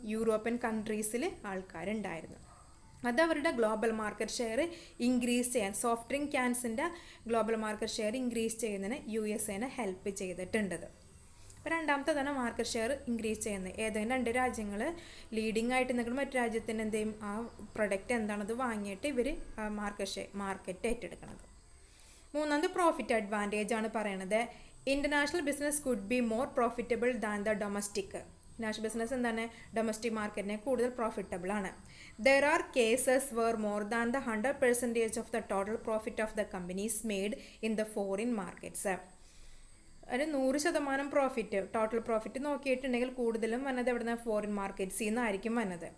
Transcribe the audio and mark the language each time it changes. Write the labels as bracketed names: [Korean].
[Malayalam] European കൺട്രീസിൽ ആൾക്കാരുണ്ടായിരുന്നു. അത് അവരുടെ ഗ്ലോബൽ മാർക്കറ്റ് ഷെയർ ഇൻക്രീസ് ചെയ്യാൻ, soft drink ക്യാൻസിൻ്റെ global market share increase ചെയ്യുന്നതിന് USA ഹെൽപ്പ് ചെയ്തിട്ടുണ്ട്. രണ്ടാമത്തേതാണ് മാർക്കറ്റ് ഷെയർ ഇൻക്രീസ് ചെയ്യുന്നത്. ഏതെങ്കിലും രണ്ട് രാജ്യങ്ങൾ ലീഡിംഗ് ആയിട്ട് നിൽക്കുന്ന മറ്റു രാജ്യത്തിന് എന്ത് ചെയ്യും? ആ പ്രൊഡക്റ്റ് എന്താണത് വാങ്ങിയിട്ട് ഇവർ മാർക്കറ്റ് ഏറ്റെടുക്കുന്നത്. മൂന്നാമത് പ്രോഫിറ്റ് അഡ്വാൻറ്റേജ് ആണ് പറയണത്. [English] International business could be more profitable than the domestic. [Malayalam] International business എന്താണ്, ഡൊമസ്റ്റിക് മാർക്കറ്റിനെ കൂടുതൽ പ്രോഫിറ്റബിൾ ആണ്. [English] There are cases where more than the 100% of the total profit of the companies made in the foreign markets. [Malayalam] ഒരു 100% profit, total profit നോക്കിയിട്ടുണ്ടെങ്കിൽ കൂടുതലും വന്നത് എവിടുന്ന, foreign മാർക്കറ്റ്സിൽ നിന്നായിരിക്കും വന്നത്.